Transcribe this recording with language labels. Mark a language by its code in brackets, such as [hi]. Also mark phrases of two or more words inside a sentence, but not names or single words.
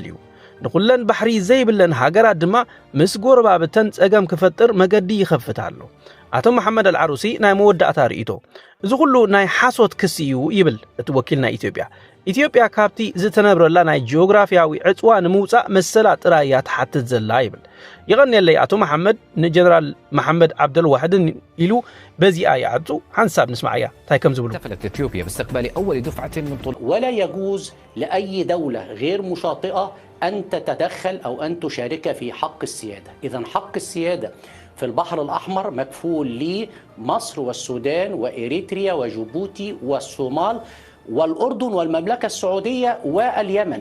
[ti] እዩ ንኩለን ባሕሪ ዘይብለን ሃገራት ድማ ምስ ጎረባብተን ጸገም ክፈጥር መገዲ ይኸፍት ኣሎ ኣቶ መሐመድ አልዓሩሲ ናይ መወዳእታ ርእይቶ እዚ ኩሉ ናይ ሓሶት ክሲ እዩ ይብል እቲ ወኪል ናይ ኢትዮጵያ ካብቲ ዝተነብረላ ናይ ጂኦግራፊያዊ ዕፅዋ ንምውፃእ መሰላ ጥራይ እያ ትሓትት ዘላ ይብል ይቐኒየለይ ኣቶ መሐመድ ንጀነራል መሐመድ ዓብደልዋሕድን ኢሉ በዚኣ ይዓፁ ሓንሳብ ንስማዕ እያ እንታይ ከም ዝብሉ [ar] احتفلت إثيوبيا باستقبال أول دفعة من طلاب ولا يجوز لأي دولة غير مشاطئة أن تتدخل أو أن تشارك في حق السيادة إذن حق السيادة في البحر الأحمر مكفول لمصر والسودان وإريتريا وجيبوتي والصومال والأردن والمملكة السعودية واليمن.